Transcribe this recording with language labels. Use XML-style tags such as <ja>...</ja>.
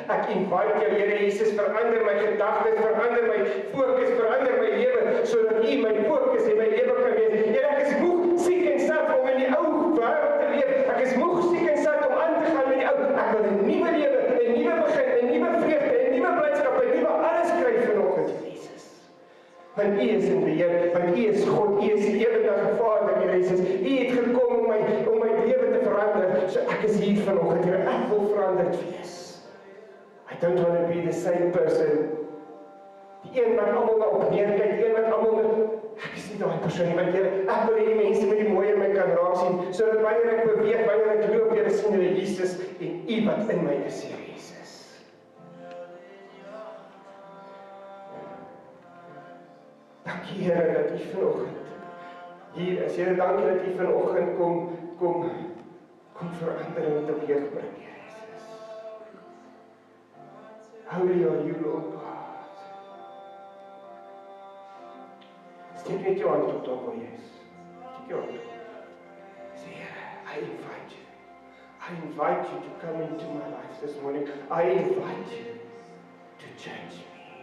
<af>Ek invite jou, Here Jesus, verander my gedagtes, verander my fokus, verander my lewe, sodat U my fokus en my lewe kan wees. Here, ek is moeg, siek en sat om in die ou wêreld te leef. Ek is moeg, siek en sat om aan te gaan met die ou. Ek wil 'n nuwe lewe, 'n nuwe begin, 'n nuwe vreugde, 'n nuwe blydskap, 'n nuwe alles kry vanoggend, Jesus. Want U is in beheer, want U is God, U is die ewige Vader, Here Jesus. U het gekom om my lewe te verander. So ek is hier vanoggend, Here, ek wil veranderd wees.</af> <en>I don't want to be the same person.</en> <af>Die een wat almal na op neerkyk, die een wat almal ek is nie daai persoon nie, want Here, ek wil hê die mense met die mooi in my kan raak sien, sodat wanneer ek beweeg, wanneer ek loop, Here, sien hulle Jesus en U wat in my is, Here Jesus. Dankie, Here, dat U vanoggend hier is. Here, dankie dat U vanoggend kom verandering teweeg bring, Here Jesus.</af> <en>Holy are you, Lord God.</en> <af>Steek net jou hand op daar waar jy is. Steek jou hand op. Sê, Here,</af> <en>I invite you. I invite you to come into my life this morning. I invite you to change me.</en>